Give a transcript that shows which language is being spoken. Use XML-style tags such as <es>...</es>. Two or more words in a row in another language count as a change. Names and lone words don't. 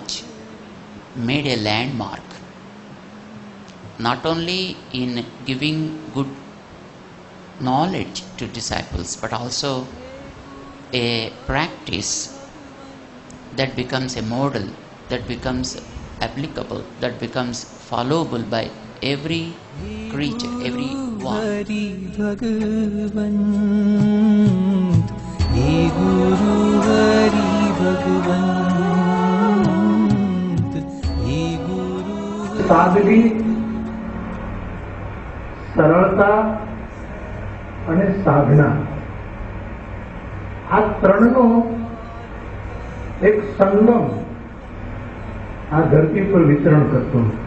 <en>made a landmark, not only in giving good knowledge to disciples, but also a practice that becomes a model, that becomes applicable, that becomes followable by every creature, every one.</en> <hi>हरि भगवंत हे गुरु हरि भगवंत हे गुरु.</hi> <gu>સાદગી, સરળતા અને સાધના, આ ત્રણનો એક સંગમ આ ધરતી પર વિતરણ કરતો.</gu>